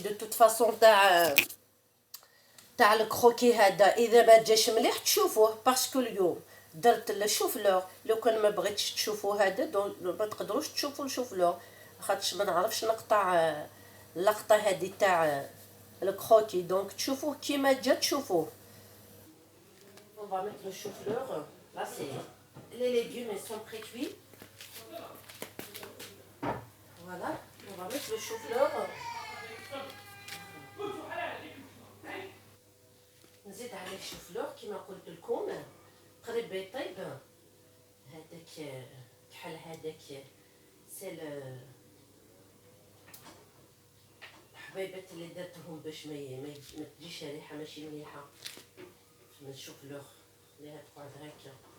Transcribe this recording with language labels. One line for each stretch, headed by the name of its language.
Arabic: دو توت فاصون تاع الكروكي هذا اذا ما جاش مليح تشوفوه باسكو اليوم درت الشوفلور. لو كان ما بغيتش تشوفوا هذا ما تقدروش تشوفوا الشوفلور خاطش ما نعرفش نقطع اللقطه هذه تاع الكروكي. دونك تشوفوه كيما جا تشوفوه.
French: On va mettre le chou-fleur. Là, c'est les légumes, ils sont pré-cuits. Voilà, on va mettre le chou-fleur.
Arabic: نزيد عليه الشوفلور كيما قلت لكم قريب يطيب. هذاك كحل هذاك سي الحبيبات اللي درتهم باش ما تجيش ريحه ماشي مليحه من الشوفلور. خليها تقعد هكا.